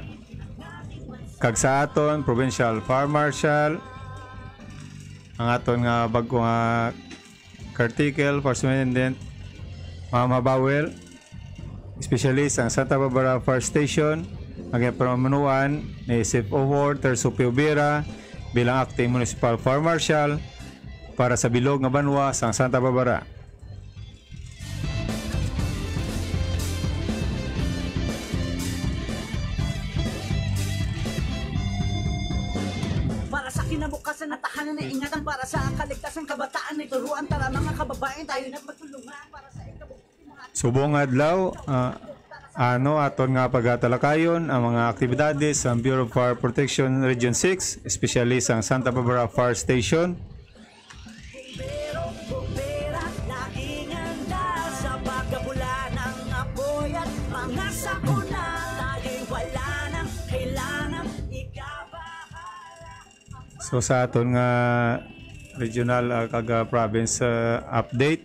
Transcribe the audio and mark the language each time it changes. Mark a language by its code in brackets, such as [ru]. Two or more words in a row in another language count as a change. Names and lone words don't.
[hil] Kag sa aton Provincial Fire Marshal, ang aton nga bago nga Cartikel, Fire Superintendent Mama Bawel, specialist ang Santa Barbara Fire Station, ang pamanuan ni CFO Terso Piubira bilang acting municipal fire marshal para sa bilog nga banwa sa Santa Barbara. [tl] Para sa kinabukasan na tahanan na ingatan, para sa kaligtasan kabataan na turuan, tara mga kababayan tayo na magtulungan para sa ikabubuti mga [hil] Subong adlaw, aton nga pagatalakayon ang mga aktibidades sa Bureau of Fire Protection Region 6, especially sa Santa Barbara Fire Station. [tl] Bumbera, laging andal sa pagkabula ng apoy at mga sakuna. Laging wala nang kailangan ikabahala. [hil] So sa aton nga regional kag province update,